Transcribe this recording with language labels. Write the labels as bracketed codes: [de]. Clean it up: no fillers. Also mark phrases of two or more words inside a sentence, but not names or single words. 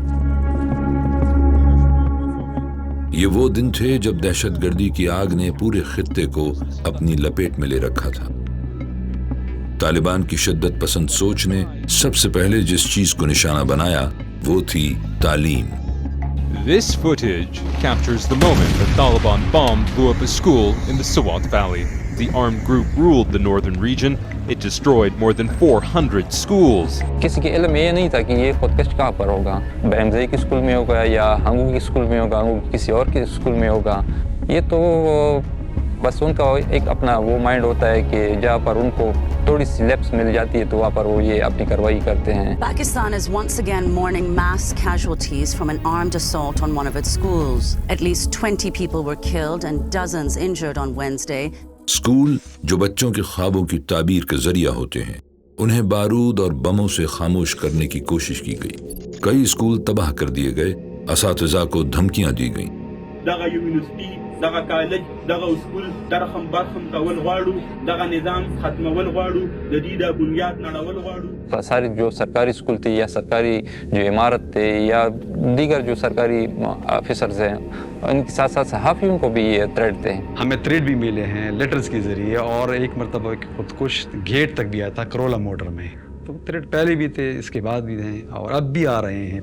[ur] یہ وہ دن تھے جب دہشت گردی کی آگ نے پورے خطے کو اپنی لپیٹ میں لے رکھا تھا۔ طالبان کی شدت پسند سوچ نے سب سے پہلے جس چیز کو نشانہ بنایا وہ تھی تعلیم۔ [en] This footage captures the moment the Taliban bomb blew up a school in the Swat Valley. The armed group ruled the northern region. It destroyed more than 400 schools. [ur] کسی کے علم یہ نہیں تھا کہ یہ خودکش کہاں پر ہوگا، ابراہیم زئی کے اسکول میں ہوگا یا ہنگو کے اسکول میں ہوگا، ہنگو کسی اور کے اسکول میں ہوگا۔ یہ تو بس ان کا ایک اپنا وہ مائنڈ ہوتا ہے کہ جہاں پر ان کو تھوڑی سی لیپس مل جاتی ہے تو وہاں پر وہ یہ اپنی کارروائی کرتے ہیں۔ [en] Pakistan is once again mourning mass casualties from an armed assault on one of its schools. At least 20 people were killed and dozens injured on Wednesday. [ur] اسکول جو بچوں کے خوابوں کی تعبیر کے ذریعہ ہوتے ہیں، انہیں بارود اور بموں سے خاموش کرنے کی کوشش کی گئی۔ کئی اسکول تباہ کر دیے گئے، اساتذہ کو دھمکیاں دی گئیں۔ [ps] دغه یونیورسيټي دغه کالج دغه اسکول درخم برخم کول غواړو دغه نظام ختمول غواړو د دې د بنیاد نړول غواړو. [ur] سارے جو سرکاری اسکول تھے یا سرکاری جو عمارت تھے یا دیگر جو سرکاری آفیسرز ہیں ان کے ساتھ ساتھ صحافیوں کو بھی یہ تھریٹ تھے. ہمیں تھریٹ بھی ملے ہیں لیٹرز کے ذریعے اور ایک مرتبہ خودکش گیٹ تک بھی آیا تھا کرولا موٹر میں. تو تھریٹ پہلے بھی تھے اس کے بعد بھی ہیں اور اب بھی آ رہے ہیں.